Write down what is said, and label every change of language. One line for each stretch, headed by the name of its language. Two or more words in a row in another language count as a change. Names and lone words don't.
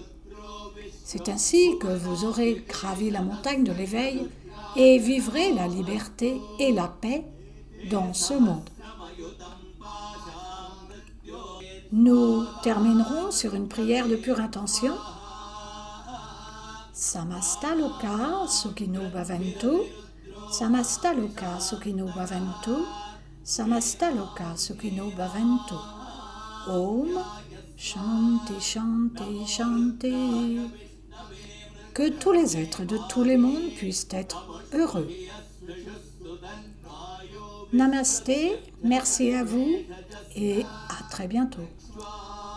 French: C'est ainsi que vous aurez gravi la montagne de l'éveil et vivrez la liberté et la paix dans ce monde. Nous terminerons sur une prière de pure intention.
Sanskrit: Samasta loka sukhino bhavantu, samasta loka sukhino bhavantu, samasta loka sukhino bhavantu. Om Shanti Shanti Shanti.
French: Que tous les êtres de tous les mondes puissent être heureux. Namasté, merci à vous et à très bientôt.